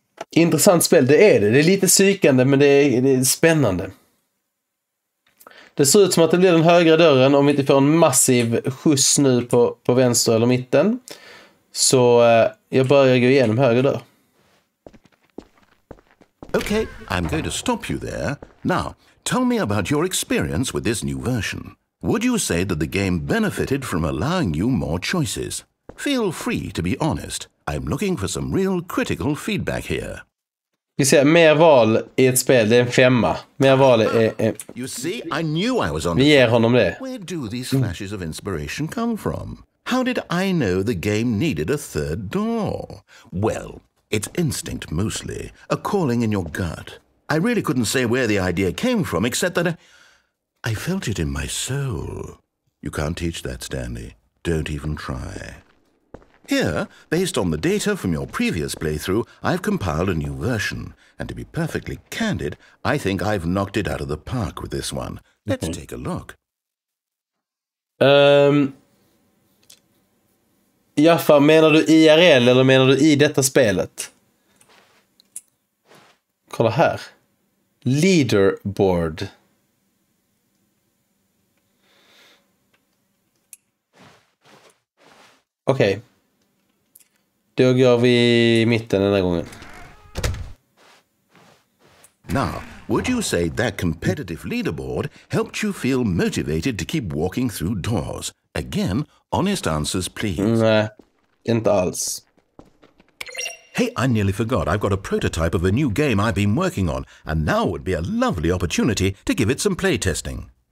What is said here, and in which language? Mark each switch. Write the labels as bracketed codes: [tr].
[sv] Intressant spel, det är det. Det är lite psykande, men det är spännande. Det ser ut som att det blir den högra dörren om vi inte får en massiv skjuts nu på vänster eller mitten. Så jag börjar gå igenom höger dörr. [en] Okay, I'm going to stop you there. Now, tell me about your experience with this new version. Would you say that the game benefited from allowing you more choices? Feel free to be honest. I'm looking for some real critical feedback here. [sv] Vi ser mer val i ett spel, det är en 5. Mer val är [en] You see, I knew I was on. [sv] Vi ger honom det. [en] Where do these flashes of inspiration come from? How did I know the game needed a third door? Well, it's instinct mostly, a calling in your gut. I really couldn't say where the idea came from, except that I felt it in my soul. You can't teach that, Stanley. Don't even try. Here, based on the data from your previous playthrough, I've compiled a new version. And to be perfectly candid, I think I've knocked it out of the park with this one. Let's take a look. [sv] Jaffa, menar du IRL eller menar du i detta spelet? Kolla här. Leaderboard. Okej. Då går vi i mitten den här gången. [en] Now, would you say that competitive leaderboard helped you feel motivated to keep walking through doors? Again, honest answers, please. [sv] Nej, inte alls. [en] Hey, I nearly forgot. I've got a prototype of a new game I've been working on, and now would be a lovely opportunity to give it some playtesting.